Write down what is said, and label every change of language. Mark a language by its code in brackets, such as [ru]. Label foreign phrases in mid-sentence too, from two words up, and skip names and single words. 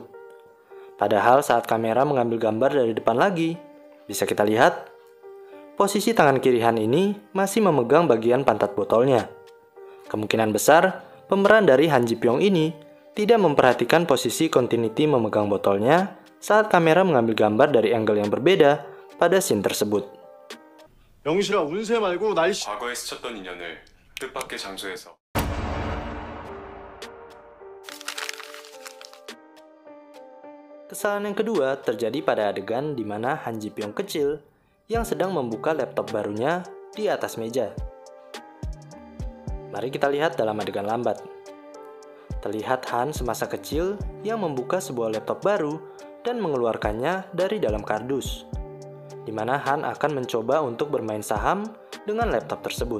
[id] Padahal saat kamera mengambil gambar dari depan lagi, bisa kita lihat, posisi tangan kiri Han ini masih memegang bagian pantat botolnya. Kemungkinan besar, pemeran dari Han Ji Pyong ini tidak memperhatikan posisi continuity memegang botolnya saat kamera mengambil gambar dari angle yang berbeda pada scene tersebut. [ko] 영실아 운세 말고 날씨 과거에 스쳤던 인연을 뜻밖의 장소에서 [id] Kesalahan yang kedua terjadi pada adegan di mana Han Ji Pyong kecil yang sedang membuka laptop barunya di atas meja. Mari kita lihat dalam adegan lambat. Terlihat Han semasa kecil yang membuka sebuah laptop baru dan mengeluarkannya dari dalam kardus, di mana Han akan mencoba untuk bermain saham dengan laptop tersebut.